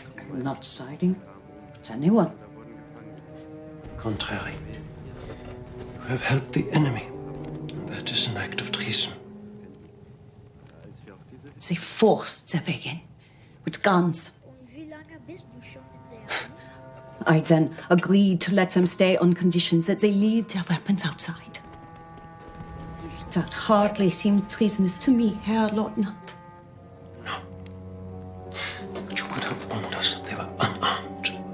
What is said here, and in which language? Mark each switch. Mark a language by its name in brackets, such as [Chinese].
[English] We're not siding. It's anyone. Contrary. You have helped the enemy. That is an act of treason. They forced their way in with guns. [German] Und wie lange bist du schon in der Armee? [English] I then agreed to let them stay on conditions that they leave their weapons outside. That hardly seems treasonous to me, Herr Lieutenant. No. But you could have warned us that they were unarmed.